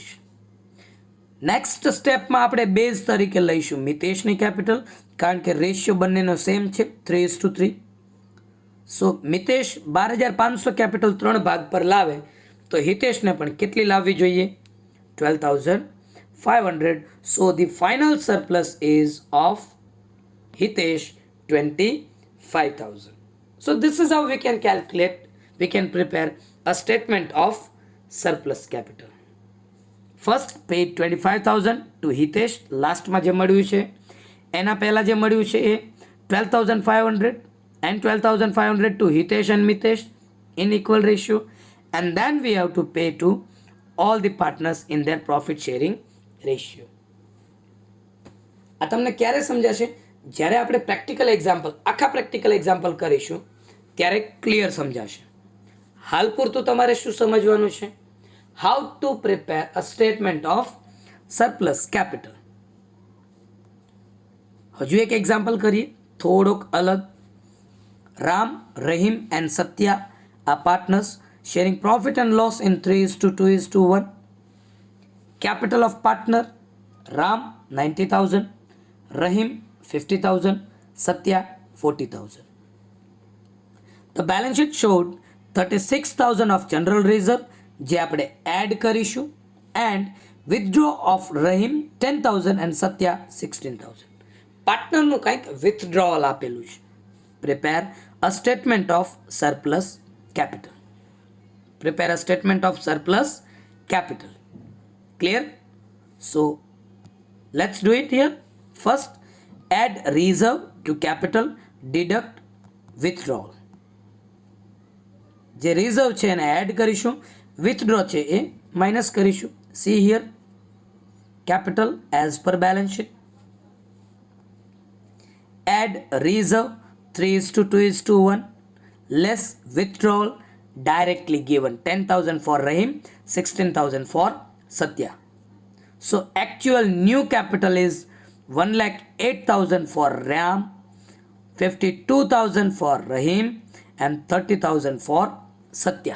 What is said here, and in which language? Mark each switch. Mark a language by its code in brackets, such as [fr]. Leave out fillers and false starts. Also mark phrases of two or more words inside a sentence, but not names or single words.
[gu] નેક્સ્ટ સ્ટેપમાં આપણે બેઝ તરીકે લઈશું મિતેશની કેપિટલ, કારણ કે રેશિયો બંનેનો સેમ છે 3:3. સો મિતેશ 12,500 કેપિટલ 3 ભાગ પર લાવે તો હિતેશને પણ કેટલી લાવવી જોઈએ? [en] 12,500. So the final surplus is of Hitesh 25,000. So this is how we can calculate, we can prepare a statement of surplus capital. First paid 25,000 to Hitesh, [gu] લાસ્ટમાં જે મળ્યું છે એના પહેલાં જે મળ્યું છે એ [en] 12,500 and 12,500 to Hitesh and Mitesh in equal ratio, and then we have to pay to all the partners in their profit sharing ratio. [gu] આ તમને ક્યારે સમજાશે? જ્યારે આપણે [en] practical example, [gu] આખા [en] practical example [gu] કરીશું ત્યારે ક્લિયર સમજાશે. હાલ પૂરતું તમારે શું સમજવાનું છે? [en] How to prepare a statement of surplus capital. [gu] હજુ એક એક્ઝામ્પલ કરીએ થોડોક અલગ. [en] રામ, રહીમ એન્ડ સત્યા are partners sharing profit and loss in 3:2:1. Capital of partner Ram 90,000, Rahim 50,000, Satya 40,000. The balance sheet showed 36,000 of general reserve [gu] જે આપણે એડ કરીશું [en] and withdraw of Rahim 10,000 and Satya 16,000. [gu] પાર્ટનરનું કંઈક withdrawal આપેલું છે. [en] Prepare a statement of surplus capital. Prepare a statement of surplus capital. Clear? So let's do it here. First, add reserve to capital, deduct withdrawal. [gu] જે રિઝર્વ છે એને એડ કરીશું, વિથડ્રો છે એ માઇનસ કરીશું. [en] See here capital as per balance sheet. Add reserve 3:2:1 less withdrawal directly given 10,000 for Rahim, 16,000 for Satya. So actual new capital is 1,08,000 for Ram, 52,000 for Rahim and 30,000 for Satya.